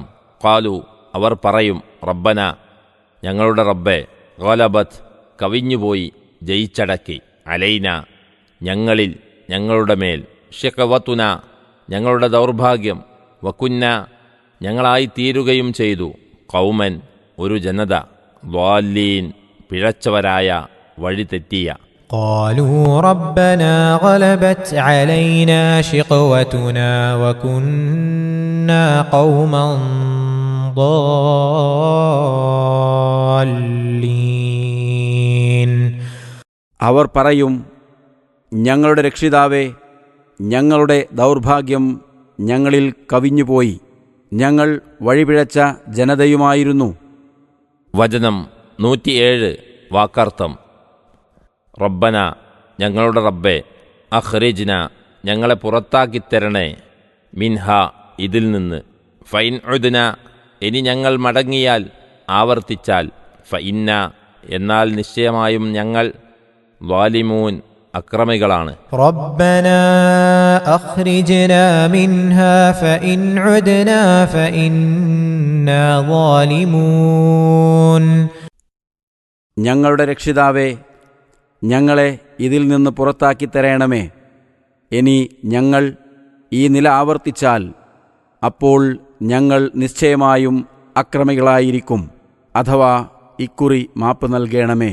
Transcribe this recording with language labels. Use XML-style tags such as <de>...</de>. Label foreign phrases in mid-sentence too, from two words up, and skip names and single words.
<ml>ഖാലു അവർ പറയും, റബ്ബന ഞങ്ങളുടെ റബ്ബേ, ഗലബത്ത് കവിഞ്ഞുപോയി, ജയിച്ചടക്കി, അലൈന ഞങ്ങളിൽ ഞങ്ങളുടെ മേൽ, ഷിഖവത്തുന ഞങ്ങളുടെ ദൗർഭാഗ്യം, വകുന്ന ഞങ്ങളായിത്തീരുകയും ചെയ്തു, ഖൗമൻ ഒരു ജനത, ളാല്ലീൻ പിഴച്ചവരായ വഴിതെറ്റിയ.</ml> <ar>قالوا ربنا غلبت علينا شقوتنا وكنا قوما ضالين.</ar> <ml>അവർ പറയും, ഞങ്ങളുടെ രക്ഷിതാവേ, ഞങ്ങളുടെ ദൗർഭാഗ്യം ഞങ്ങളിൽ കവിഞ്ഞുപോയി, ഞങ്ങൾ വഴിപിഴച്ച ജനതയുമായിരുന്നു. വചനം 107 വാക്കർത്ഥം. റബ്ബന ഞങ്ങളുടെ റബ്ബേ, അഖ്രിജ്ന ഞങ്ങളെ പുറത്താക്കിത്തരണേ, മിൻഹ ഇതിൽ നിന്ന്, ഫൈൻ ഉദ്ന ഇനി ഞങ്ങൾ മടങ്ങിയാൽ ആവർത്തിച്ചാൽ, ഫഇന്ന എന്നാൽ നിശ്ചയമായും ഞങ്ങൾ, ളാലിമൂൻ അക്രമികളാണ്.</ml> <ar>ربنا أخرجنا منها فإن عدنا فإنا ظالمون.</ar> <ml>ഞങ്ങളുടെ രക്ഷിതാവേ, ഞങ്ങളെ ഇതിൽ നിന്ന് പുറത്താക്കിത്തരേണമേ, ഇനി ഞങ്ങൾ ഈ നില ആവർത്തിച്ചാൽ അപ്പോൾ ഞങ്ങൾ നിശ്ചയമായും അക്രമികളായിരിക്കും, അഥവാ ഇക്കുറി മാപ്പ് നൽകണമേ.</ml>